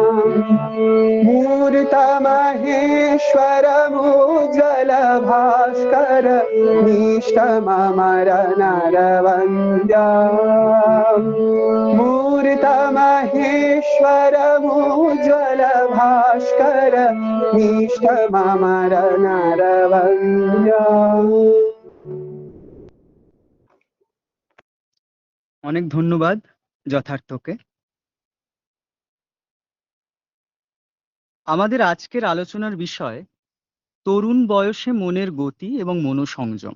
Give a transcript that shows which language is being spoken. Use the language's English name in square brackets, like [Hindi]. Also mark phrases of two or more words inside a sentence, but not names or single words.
[Sanskrit] मूर्तमहेश्वरमुज्ज्वल भास्कर मीष्टममर नरवन्द्याम् मूर्तमहेश्वरमुज्ज्वल भास्कर मीष्टममर नरवन्द्याम्। [Bangla] অনেক ধন্যবাদ যথার্থকে। আমাদের আজকের আলোচনার বিষয় তরুণ বয়সে মনের গতি এবং মনোসংযম।